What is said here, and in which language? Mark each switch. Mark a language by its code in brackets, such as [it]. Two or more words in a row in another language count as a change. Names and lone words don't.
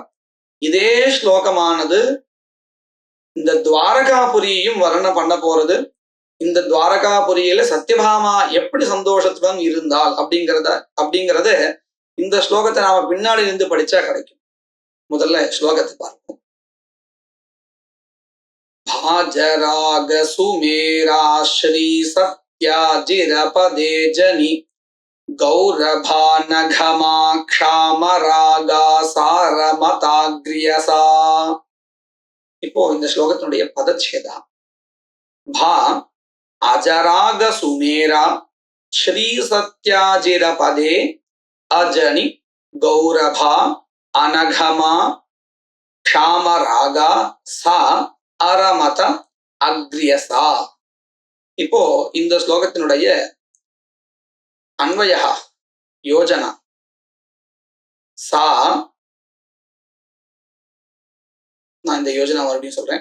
[ta] இதே ஸ்லோகமானது இந்த துவாரகாபுரியையும் வர்ணனை பண்ண போறது. இந்த துவாரகாபுரியில சத்யபாமா எப்படி சந்தோஷத்துடன் இருந்தால் அப்படிங்கிறத இந்த ஸ்லோகத்தை நாம பின்னாடி இருந்து படிச்சா கிடைக்கும். முதல்ல ஸ்லோகத்தை பார்ப்போம். [sa] भाजराग सुमेरा श्री सत्याजिरपदे जनि गौरभानघमाक्षामरागा सारमताग्र्यसा. [ta] இப்போ இந்த ஸ்லோகத்தினுடைய பதச்சேதா. [sa] भा अजराग सुमेरा श्री सत्याजिरपदे अजनि गौरभा अनघमा क्षामरागा सा अरमत अग्र्यसा. [ta] இப்போ இந்த ஸ்லோகத்தினுடைய அன்வய யோஜனா. சா, நான் இந்த யோஜனா மறுபடியும் சொல்றேன்.